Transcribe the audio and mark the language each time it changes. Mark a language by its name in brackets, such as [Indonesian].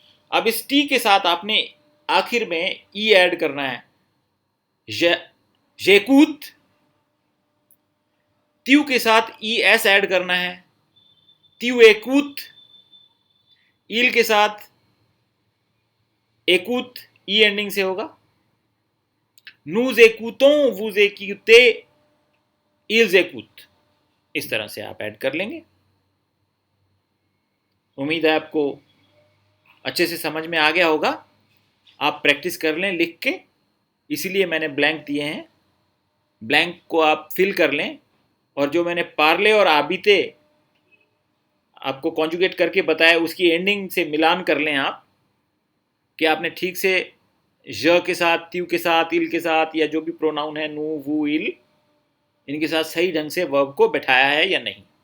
[Hindi] अब इस टी के साथ आपने आखिर में ई ऐड करना है, [French] j'écoute। [Hindi] त्यू के साथ ES ऐड करना है, [French] त्यू écoute। इल के साथ écoute, [Hindi] ई एंडिंग से होगा। [French] nous écoutons, vous écoutez, ils écoutent। [Hindi] इस तरह से आप ऐड कर लेंगे। उम्मीद है आपको अच्छे से समझ में आ गया होगा। आप प्रैक्टिस कर लें लिख के, इसीलिए मैंने ब्लैंक दिए हैं। ब्लैंक को आप फिल कर लें, और जो मैंने पार्ले और आबिते आपको कॉन्जुगेट करके बताया, उसकी एंडिंग से मिलान कर लें आप, कि आपने ठीक से ज के साथ, त्यू के साथ, इल के साथ, या जो भी प्रोनाउन है, नू, वू, इल, इनके साथ सही ढंग से वर्ब को बैठाया है या नहीं।